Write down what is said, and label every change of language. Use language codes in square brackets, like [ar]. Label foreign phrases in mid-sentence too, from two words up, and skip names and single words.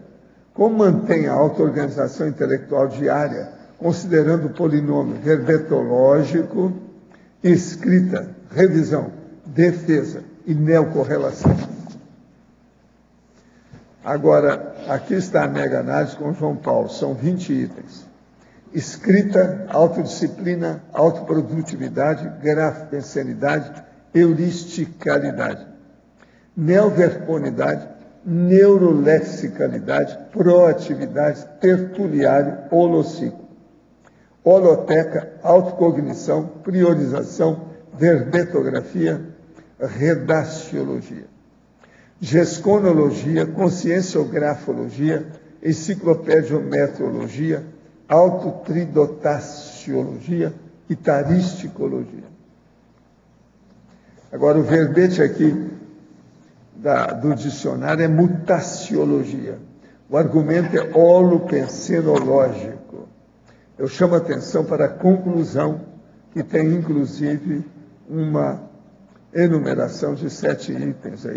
[pt] Como mantém a auto-organização intelectual diária, considerando o polinômio verbetológico, escrita, revisão, defesa e neocorrelação? Agora, aqui está a mega-análise com João Paulo, são 20 itens. Escrita, autodisciplina, autoprodutividade, grafipensenidade, euristicalidade. Neoverponidade, neurolexicalidade, proatividade, tertuliário, holociclo. Holoteca, autocognição, priorização, verbetografia, redaciologia. Gesconologia, conscienciografologia, enciclopediometrologia, autotridotaciologia e taristicologia. Agora, o verbete aqui do dicionário é mutaciologia. O argumento é holopensenológico. Eu chamo a atenção para a conclusão, que tem, inclusive, uma enumeração de 7 itens aí.